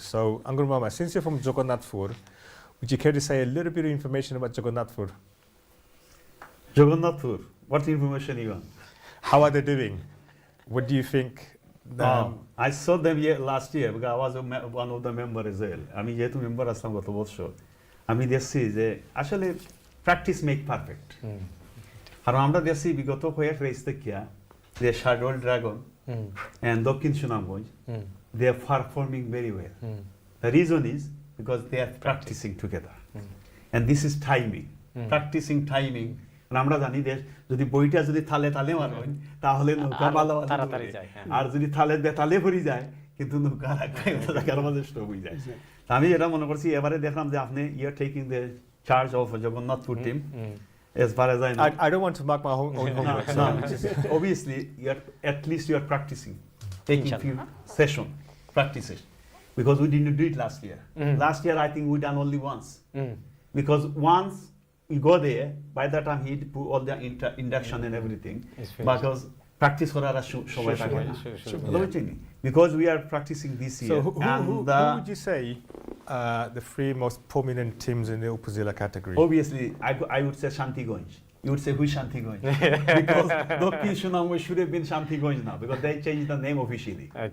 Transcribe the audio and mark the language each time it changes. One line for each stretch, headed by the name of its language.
English: So Angur Mama, since you're from Jagannathpur, would you care to say a little bit of information about Jagannathpur? Jagannathpur, what information you want? How are they doing? What do you think? I saw them last year because I was one of the members as well.
Bangla: আমি যেহেতু member আসলাম গত বছর আমি দেখছি যে আসলে practice make perfect আর আমরা দেখছি বিগত কয়েক রেস দেখিয়া যে শাডোল ড্রাগন and দক্ষিণ Sunamganj
English: they are performing very well. The reason is because they are practicing together. And this is timing. Practicing timing.
Bangla: আমরা জানি যে যদি বইটা যদি তালে তালে মারেন তাহলে নৌকা ভালো তাড়াতাড়ি যায় আর যদি তালে বেতালে ভরি যায় কিন্তু নৌকা জায়গার মধ্যে স্টপ হয়ে যায় আমি যেটা মনে করছি এবারে দেখলাম যে আপনি
English: You are taking the charge of Jagannathpur team as far as I know. I don't want to mark my own homework. No, obviously at least you are practicing, taking few session practices because we didn't do it last year. Last year I think we done only once. because once you go there, by that time he do all the induction and everything, It's finished. because practice
Bangla: করার আর সময় থাকে না।
English: Sure.
Bangla: বুঝতে পারছেন?
English: Because we are practicing this year. So and who would you say the three most prominent teams in the Upazila category? obviously, I would say Shantiganj. You would say, who is Shantiganj? Because Dokkin Sunamganj should have been Shantiganj now, because they changed the name officially.